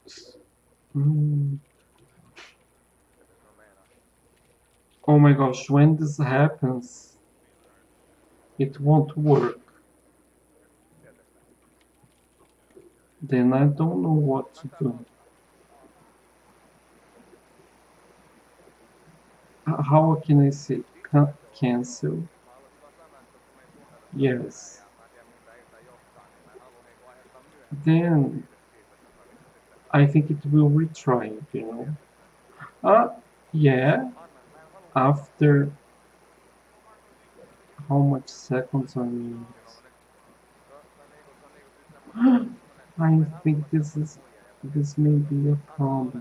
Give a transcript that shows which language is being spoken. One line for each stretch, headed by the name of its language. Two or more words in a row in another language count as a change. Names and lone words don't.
English: Oh my gosh, when this happens, it won't work. Then I don't know what to do. How can I say cancel?
Finnish: Mä haluaisin vaan sanoa, että koska me ei tunneta toisiamme Yes. ja mä en tiedä mihin tää ilta johtaa, niin mä en halua niinku aiheuttaa myöhemmin Then siitä, että sä niinku sitten...
English: I think it will retry it, you know. Yeah. After how much seconds or minutes? I think this may be a problem.